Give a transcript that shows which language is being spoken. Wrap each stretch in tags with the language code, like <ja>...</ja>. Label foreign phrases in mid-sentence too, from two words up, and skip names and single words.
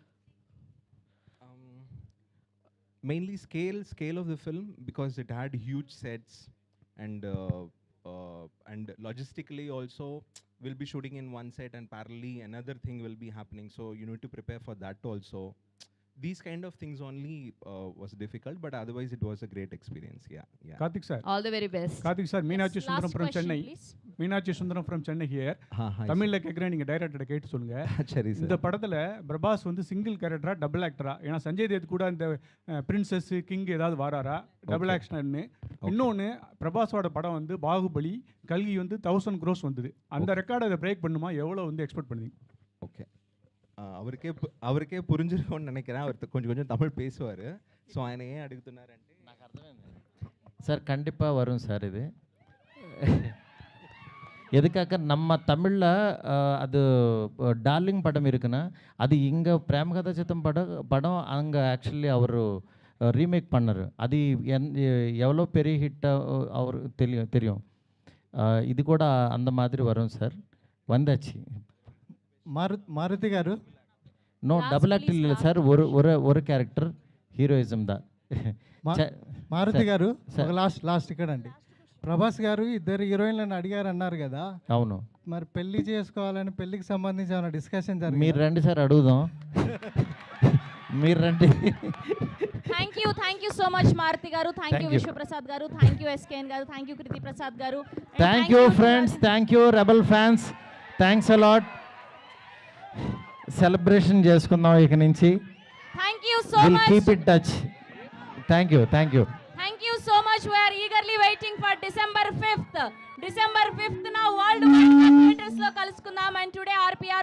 <en>Mainly scale of the film, because it had huge sets, and logistically also we'll be shooting in one set and parallelly another thing will be happening, so you need to prepare for that also. These kind of things only was difficult, but otherwise it was a great experience. Yeah. Karthik sir. All the very best. Karthik sir, Meenakshi Yes, Sundaram last from question, Chennai. please. Meenakshi Sundaram from Chennai here. hi</en> <ta>தமிழ்ல கேக்குறேன், நீங்க டைரக்டர் கேட்டு சொல்லுங்க. சரி சார். இந்த படத்துல பிரபாஸ் வந்து</ta> <en>single character double actor?</en> <ta>ஏன்னா சஞ்சய் தேத் கூட இந்த பிரின்சஸ் கிங் ஏதாவது வாராரா</ta> <en>double action?</en> <ta>இன்னொன்னு, பிரபாஸோட படம் வந்து பாகுபலி, கல்கி வந்து 1000 crores வந்தது. அந்த ரெக்கார்டை அதை பிரேக் பண்ணுமா? எவ்வளவு வந்து எக்ஸ்பெக்ட் பண்ணுவீங்க? ஓகே, அவருக்கே புரிஞ்சிருக்கும்னு நினைக்கிறேன். அவர் கொஞ்சம் தமிழ் பேசுவார். ஸோ</ta> <te>ఆయన ఏం అడుగుతున్నారంటే, నాకు అర్థమైంది సార్.</te> <ta>கண்டிப்பாக வரும் சார். இது எதுக்காக நம்ம தமிழில் அது டார்லிங் படம் இருக்குன்னா, அது இங்கே பிரேமகதா சித்தம் படம் அங்கே ஆக்சுவலி அவர் ரீமேக் பண்ணார். அது எவ்வளோ பெரிய ஹிட்டாக அவருக்கு தெரியும். இது கூட அந்த மாதிரி வரும் சார்.</ta> <te>వందచ్చి మారుతి గారు</te> <en>no double act</en> <te>లేదు సార్. ஒரு</te> <en>character heroism</en> <te>దా. మారుతి గారు లాస్ట్ ఇక్కడ అండి. ప్రభాస్ గారు 2 హీరోయిన్లను అడిగారు అన్నారు కదా. అవును. మరి పెళ్లి చేసుకోవాలని పెళ్లికి సంబంధించి ఏమైనా డిస్కషన్ జరిగింది? మీరు రండి సార్, అడుగుదాం. మీరు రండి.</te> <en>Thank you so much Maruti garu. Thank you Vishwaprasad garu. Thank you SKN garu. Thank you Kriti Prasad garu. Thank you friends. Thank you Rebel fans. Thanks a lot.</en> <te>Celebration చేసుకుందాం ఇక నుంచి.</te> <en>Thank you so We'll much. keep in touch. Thank you. Thank you so much. We are eagerly waiting for December 5th. December 5th na worldwide theaters</en> <te>లో కలుసుకుందాం,</te> <en>and today RPR</en>